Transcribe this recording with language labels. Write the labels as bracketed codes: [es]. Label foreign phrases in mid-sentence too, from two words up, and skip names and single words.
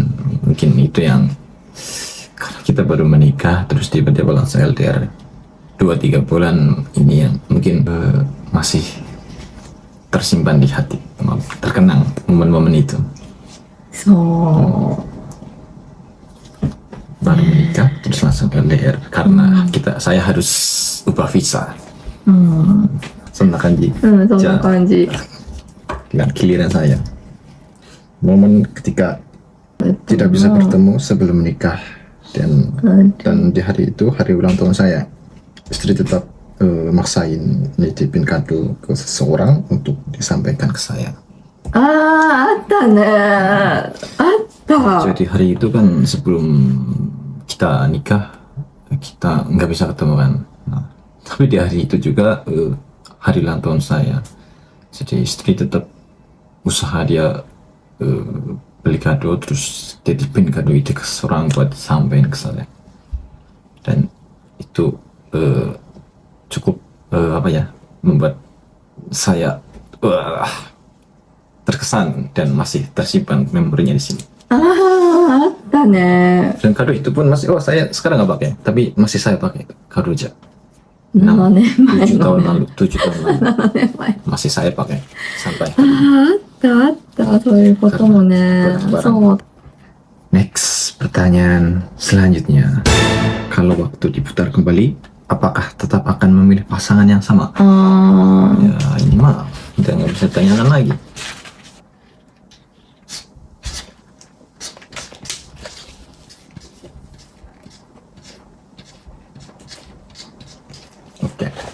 [id] Mungkin itu yang karena kita baru menikah terus tiba-tiba langsung LDR 2-3 bulan ini yang mungkin masih tersimpan di hati, terkenang momen-momen itu. [ja] そう。 [id] Baru menikah terus langsung LDR karena saya harus ubah visa. [ja] うん。そんな感じ. うん、そんな感じ。 [id] Dan giliran saya. Momen ketika tidak bisa bertemu sebelum menikah dan di hari itu hari ulang tahun saya, istri tetap maksain nitipin kado ke seseorang untuk disampaikan ke saya. [ja] ああ、あったね。あった。 [id] Jadi hari itu kan sebelum kita nikah kita nggak bisa ketemu kan. Nah, tapi di hari itu juga hari ulang tahun saya. Jadi istri tetap usaha dia beli kado terus titipin kado itu ke seorang buat sampaikan ke saya. Dan itu cukup membuat saya terkesan dan masih tersimpan memorinya di sini. [ja] ああ、あったね。 [id] Dan kado itu pun masih saya sekarang nggak pakai, tapi masih saya pakai kado aja. [ja] 7 年前 [id] 7 tahun [ja] のね。 [id] lalu, 7 tahun lalu [ja] 7 年前。 [id] masih saya pakai sampai. [ja] ああ、あったあった、そういうこともね。 [id] Barang-barang. [ja] そう。 [id] Next, pertanyaan selanjutnya. Kalau waktu diputar kembali, apakah tetap akan memilih pasangan yang sama? [ja] ああ、 [id] Ya ini mah udah nggak bisa tanyakan lagi. Oke.